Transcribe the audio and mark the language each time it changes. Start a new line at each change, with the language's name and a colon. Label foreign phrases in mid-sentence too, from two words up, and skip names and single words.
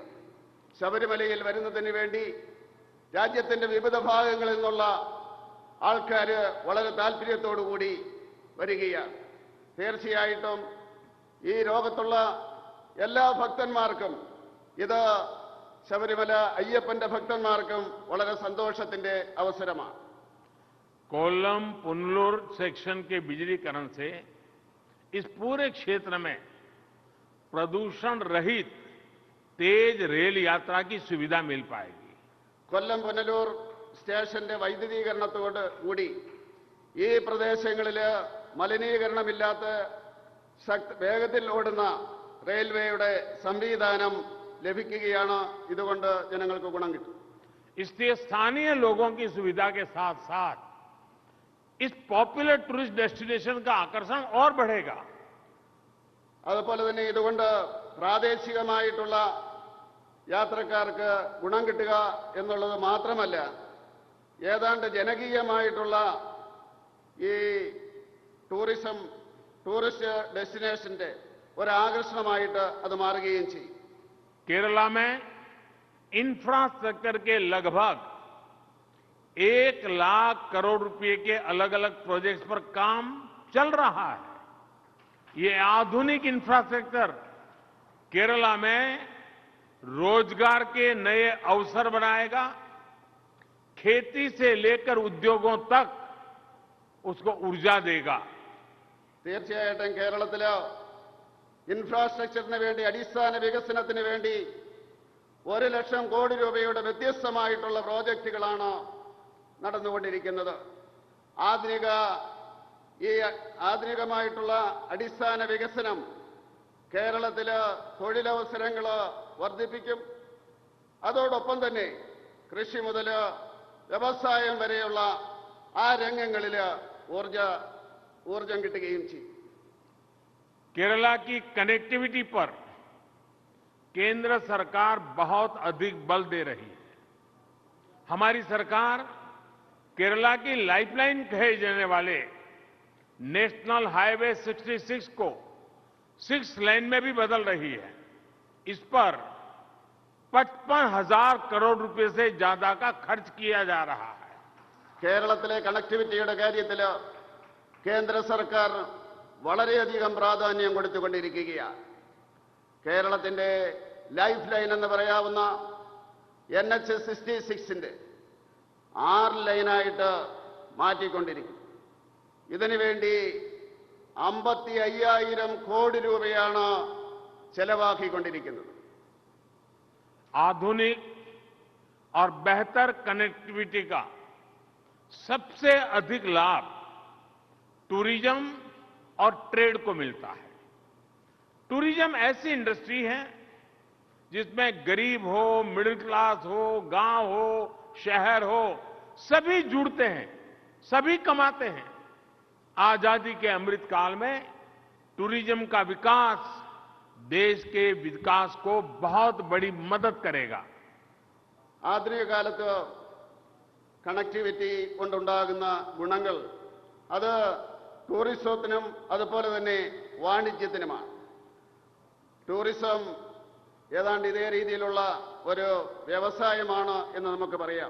Malayalam: ശബരിമലയിൽ വരുന്നതിന് വേണ്ടി രാജ്യത്തിന്റെ വിവിധ ഭാഗങ്ങളിൽ നിന്നുള്ള ആൾക്കാർ വളരെ താല്പര്യത്തോടുകൂടി വരികയാണ്. തീർച്ചയായിട്ടും ഈ ലോകത്തുള്ള എല്ലാ ഭക്തന്മാർക്കും, ഇത് ശബരിമല അയ്യപ്പന്റെ ഭക്തന്മാർക്കും വളരെ സന്തോഷത്തിന്റെ അവസരമാണ്.
Hindi: कोल्लम पुनलूर सेक्शन के बिजलीकरण से इस पूरे क्षेत्र में प्रदूषण रहित तेज रेल यात्रा की सुविधा मिल पाएगी.
Malayalam: കൊല്ലം പുനലൂർ സ്റ്റേഷന്റെ വൈദ്യുതീകരണത്തോട് കൂടി ഈ പ്രദേശങ്ങളിൽ മലിനീകരണമില്ലാത്ത വേഗത്തിൽ ഓടുന്ന റെയിൽവേയുടെ സംവിധാനം ലഭിക്കുകയാണ്. ഇതുകൊണ്ട് ജനങ്ങൾക്ക് ഗുണം കിട്ടും.
Hindi: इसलिए स्थानीय लोगों की सुविधा के साथ साथ इस
English: popular tourist destination
Hindi: का आकर्षण और बढ़ेगा.
Malayalam: അതുപോലെ തന്നെ ഇതുകൊണ്ട് പ്രാദേശികമായിട്ടുള്ള യാത്രക്കാർക്ക് ഗുണം കിട്ടുക എന്നുള്ളത് മാത്രമല്ല, ഏതാണ്ട് ജനകീയമായിട്ടുള്ള ഈ
English: tourist destinationന്റെ
Malayalam: ഒരു ആകർഷണമായിട്ട് അത് മാറുകയും ചെയ്യും.
Hindi: केरला में इंफ्रास्ट्रक्चर के लगभग 1,00,000 करोड़ रुपए के अलग अलग प्रोजेक्ट्स पर काम चल रहा है। ये आधुनिक इंफ्रास्ट्रक्चर केरला में रोजगार के नए अवसर बनाएगा, खेती से लेकर उद्योगों तक उसको ऊर्जा देगा।
Malayalam: തീർച്ചയായിട്ടും കേരളത്തില് ഇൻഫ്രാസ്ട്രക്ചറിന് വേണ്ടി, അടിസ്ഥാന വികസനത്തിന് വേണ്ടി 1,00,000 കോടി രൂപയുടെ വ്യത്യസ്തമായിട്ടുള്ള പ്രോജക്റ്റുകളാണ് നടന്നുകൊണ്ടിരിക്കുന്നത്. ആധുനികമായിട്ടുള്ള അടിസ്ഥാന വികസനം കേരളത്തില് തൊഴിലവസരങ്ങൾ വർദ്ധിപ്പിക്കും. അതോടൊപ്പം തന്നെ കൃഷി മുതൽ വ്യവസായം വരെയുള്ള ആ രംഗങ്ങളിൽ ഊർജം കിട്ടുകയും ചെയ്യും.
Hindi: केरला की कनेक्टिविटी पर केंद्र सरकार बहुत अधिक बल दे रही है। हमारी सरकार केरला की लाइफलाइन कहे जाने वाले
English: national highway
Hindi: 66 को 6 लेन में भी बदल रही है। इस पर 55,000 करोड़ रुपए से ज्यादा का खर्च किया जा रहा है।
Malayalam: കേരളത്തിലെ കണക്ടിവിറ്റിയുടെ കാര്യത്തിൽ കേന്ദ്ര സർക്കാർ വളരെയധികം പ്രാധാന്യം കൊടുത്തുകൊണ്ടിരിക്കുകയാണ്. കേരളത്തിന്റെ
English: life line
Malayalam: എന്ന് പറയാവുന്ന NH 66ന്റെ 6 ലൈനായിട്ട് മാറ്റിക്കൊണ്ടിരിക്കും. ഇതിനുവേണ്ടി 55,000 കോടി രൂപയാണ് ചെലവാക്കിക്കൊണ്ടിരിക്കുന്നത്.
Hindi: आधुनिक और बेहतर कनेक्टिविटी का सबसे अधिक लाभ टूरिज्म और ट्रेड को मिलता है। टूरिज्म ऐसी इंडस्ट्री है जिसमें गरीब हो,
English: middle class
Hindi: हो, गांव हो, शहर हो, सभी जुड़ते हैं, सभी कमाते हैं। आजादी के अमृत काल में टूरिज्म का विकास देश के विकास को बहुत बड़ी मदद करेगा।
Malayalam: ആധുനിക കാലത്ത് കണക്ടിവിറ്റി കൊണ്ടുണ്ടാകുന്ന ഗുണങ്ങൾ അത് ടൂറിസത്തിനും അതുപോലെ തന്നെ വാണിജ്യത്തിനുമാണ്. ടൂറിസം ഏതാണ്ട് ഇതേ രീതിയിലുള്ള ഒരു വ്യവസായമാണ് എന്ന് നമുക്ക് പറയാം.